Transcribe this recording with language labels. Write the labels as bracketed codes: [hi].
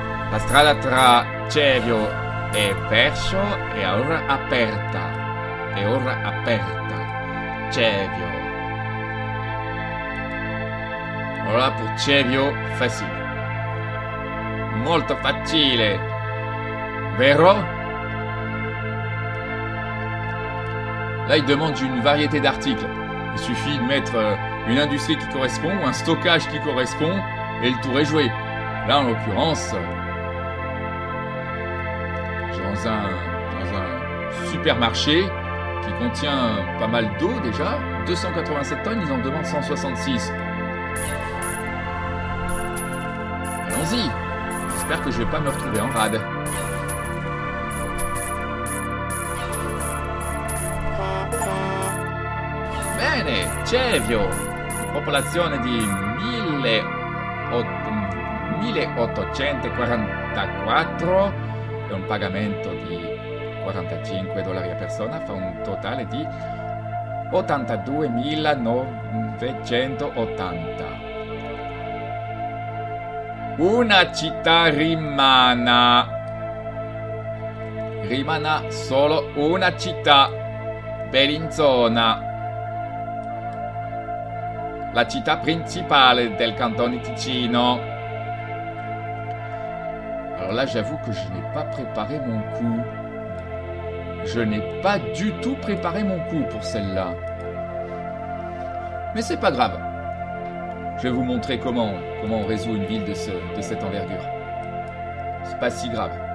[it] La strada tra Cevio e Perscio è ora aperta. Cevio. [fr] Voilà pour Cevio, facile. [it] Molto facile. Vero? [fr] Là, il demande une variété d'articles. Il suffit de mettre une industrie qui correspond, ou un stockage qui correspond, et le tour est joué. Là, en l'occurrence, dans un supermarché qui contient pas mal d'eau déjà, 287 tonnes, ils en demandent 166. Allons-y. J'espère que je vais pas me retrouver en rade. [it] Bene, Cevio, popolazione di 1844 e un pagamento di $45 a persona, fa un totale di 82.980. Una città rimana solo una città, Bellinzona, la città principale del cantone Ticino. [fr] Alors là, j'avoue que je n'ai pas préparé mon coup. Je n'ai pas du tout préparé mon coup pour celle-là. Mais c'est pas grave. Je vais vous montrer comment on résout une ville de cette envergure. C'est pas si grave.